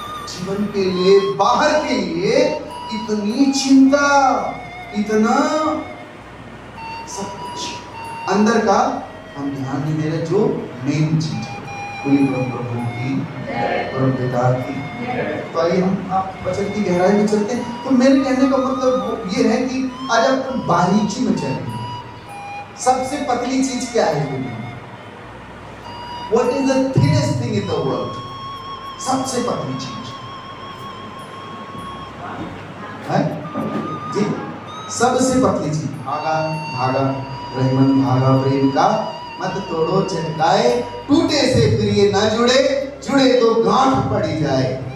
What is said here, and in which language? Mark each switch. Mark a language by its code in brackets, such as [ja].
[hi] जीवन के लिए, बाहर के लिए इतनी चिंता, इतना सब कुछ, अंदर का हम ध्यान नहीं दे रहे, जो मेन चीज है। कोई प्रभु की, परम पिता की। तो आइए हम आप वचन की गहराई में चलते हैं। तो मेरे कहने का मतलब ये है कि आज आप बारीकी में चलें। सबसे पतली चीज क्या है दुनिया में? [en] What is the thinnest thing in the world? [hi] सबसे पतली चीज है जी, सबसे पतली चीज। धागा, धागा, रहीमन धागा प्रेम का मत तोड़ो चटकाए, टूटे से फिर ये ना जुड़े, जुड़े तो गांठ पड़ी जाए।